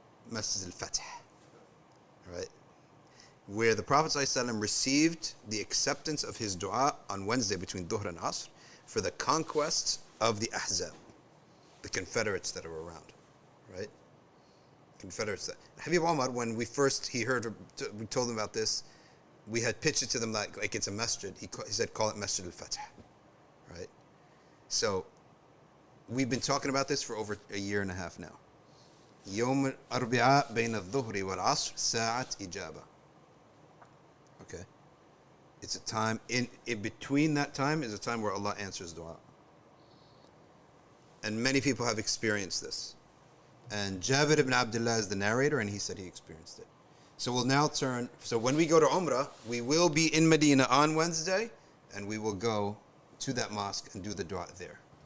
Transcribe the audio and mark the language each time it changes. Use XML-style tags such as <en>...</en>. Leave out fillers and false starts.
<en>Masjid al-Fath, right? Where the Prophet ﷺ received the acceptance of his dua on Wednesday between Dhuhr and Asr for the conquest of the Ahzab, the Confederates that are around, right? Confederates that. Habib Omar, when we told him about this, we had pitched it to them like it's a masjid. He said, call it Masjid al-Fath, right? So, we've been talking about this for over a year and a half now.</en> <ar>يوم الأربعاء بين الظهر والعصر ساعة إجابة.</ar> <en>Okay? It's a time, in between that time is a time where Allah answers dua. And many people have experienced this. And Jabir ibn Abdullah is the narrator, and he said he experienced it. So we'll now turn, so when we go to Umrah, we will be in Medina on Wednesday, and we will go to that mosque and do the dua there.</en>